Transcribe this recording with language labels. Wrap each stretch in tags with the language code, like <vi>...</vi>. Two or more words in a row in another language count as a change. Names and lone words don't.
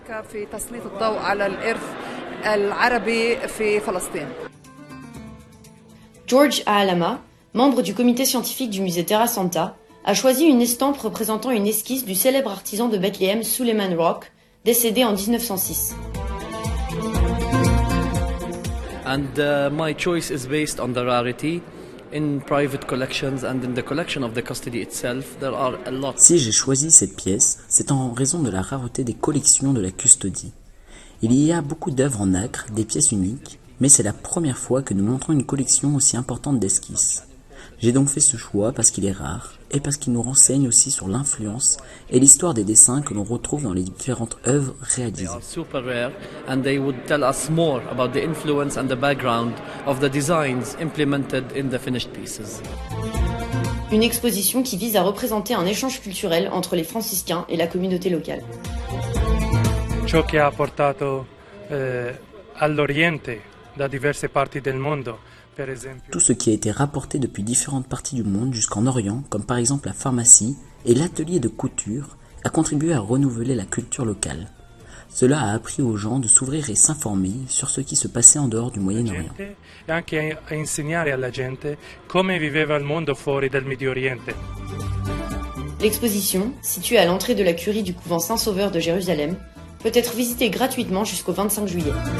<fr>George Aalama, membre du comité scientifique du musée Terra Santa, a choisi une estampe représentant une esquisse du célèbre artisan de Bethléem Suleiman Rock, décédé en 1906.</fr> <en>And my choice is based on the rarity.</en> <fr>Si j'ai choisi cette pièce, c'est en raison de la rareté des collections de la custodie. Il y a beaucoup d'œuvres en nacre, des pièces uniques, mais c'est la première fois que nous montrons une collection aussi importante d'esquisses. J'ai donc fait ce choix parce qu'il est rare et parce qu'il nous renseigne aussi sur l'influence et l'histoire des dessins que l'on retrouve dans les différentes œuvres réalisées. Une exposition qui vise à représenter un échange culturel entre les franciscains et la communauté locale.</fr> <it>Ciò che ha portato all'Oriente da diverse parti del mondo.</it> <fr>Tout ce qui a été rapporté depuis différentes parties du monde jusqu'en Orient, comme par exemple la pharmacie et l'atelier de couture, a contribué à renouveler la culture locale. Cela a appris aux gens de s'ouvrir et s'informer sur ce qui se passait en dehors du Moyen-Orient. L'exposition, située à l'entrée de la curie du couvent Saint-Sauveur de Jérusalem, peut être visitée gratuitement jusqu'au 25 juillet.</fr>